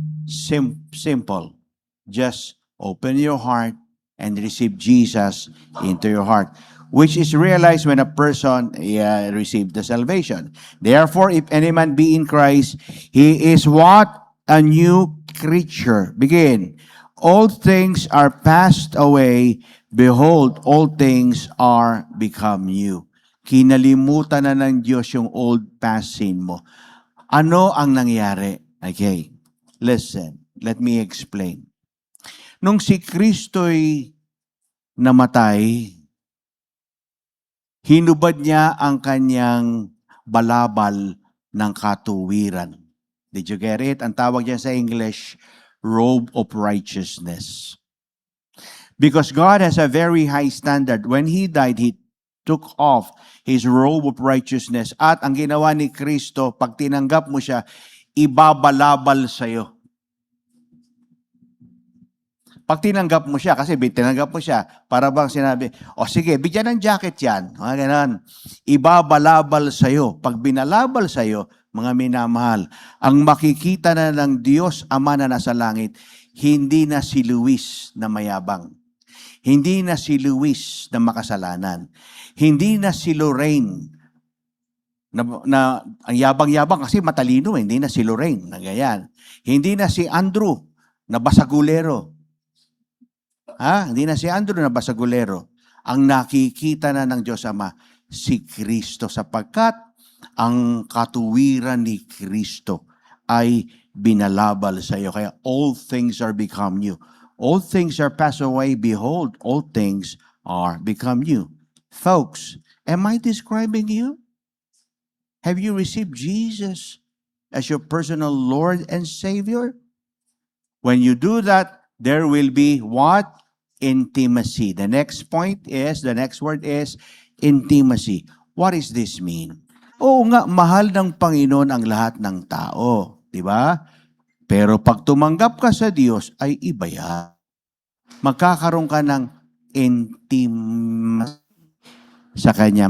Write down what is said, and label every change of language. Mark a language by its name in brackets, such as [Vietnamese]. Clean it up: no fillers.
[English] Simple. Just open your heart and receive Jesus into your heart, which is realized when a person received the salvation. Therefore, if any man be in Christ, he is what? A new creature. Begin. All things are passed away. Behold, all things are become new. [Filipino] Kinalimutan na ng Diyos yung [English] old past sin [Filipino] mo. Ano ang nangyari? [English] Okay, listen. Let me explain. [Filipino] Nung si Kristo'y namatay, hinubad niya ang kanyang balabal ng katuwiran. [English] Did you get it? [Filipino] Ang tawag niya sa English, [English] robe of righteousness. Because God has a very high standard. When He died, He took off His robe of righteousness. [Filipino] At ang ginawa ni Kristo, pag tinanggap mo siya, ibabalabal sa'yo. Pag tinanggap mo siya, kasi tinanggap mo siya, para bang sinabi, o sige, bigyan ng jacket yan. Mga ganon. Ibabalabal sa'yo. Pag binalabal sa'yo, mga minamahal, ang makikita na ng Diyos Ama na nasa langit, hindi na si Luis na mayabang. Hindi na si Luis na makasalanan. Hindi na si Lorraine na ang yabang-yabang kasi matalino, hindi na si Lorraine na ganyan. Hindi na si Andrew na basagulero. Hindi na si Andrew na basagulero. Ang nakikita na ng Diyos Ama, si Kristo, sapagkat ang katuwiran ni Kristo ay binalabal sa iyo. [English] Kaya all things are become new. All things are passed away. Behold, all things are become new. Folks, am I describing you? Have you received Jesus as your personal Lord and Savior? When you do that, there will be what? Intimacy. The next word is intimacy. What does this mean? [Filipino] Oo nga, mahal ng Panginoon ang lahat ng tao. Di ba? Pero pag tumanggap ka sa Diyos, ay iba yan. Magkakaroon ka ng intimacy sa Kanya.